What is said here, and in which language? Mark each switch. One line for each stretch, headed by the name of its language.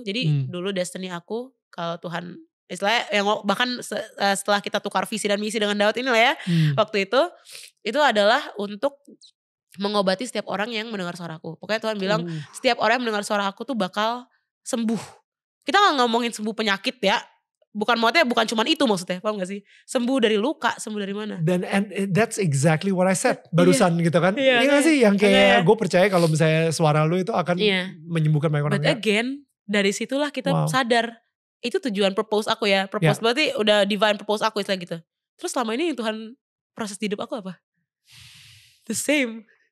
Indonesian: Jadi dulu destiny aku, kalau Tuhan istilahnya yang bahkan setelah kita tukar visi dan misi dengan Daud ini lah ya, waktu itu adalah untuk mengobati setiap orang yang mendengar suaraku. Pokoknya Tuhan bilang setiap orang yang mendengar suara aku tuh bakal sembuh. Kita gak ngomongin sembuh penyakit ya, bukan cuma itu maksudnya, paham gak sih? Sembuh dari luka, sembuh dari mana?
English: Dan and that's exactly what I said
Indonesian: barusan gitu kan. Iya gak sih? Yang kayak gue percaya kalau misalnya suara lu itu akan menyembuhkan banyak orang.
English: But again,
Indonesian: dari situlah kita sadar, itu tujuan purpose aku ya. Purpose berarti udah
English: divine purpose
Indonesian: aku istilah gitu. Terus selama ini yang Tuhan proses di hidup aku apa?
English: The same.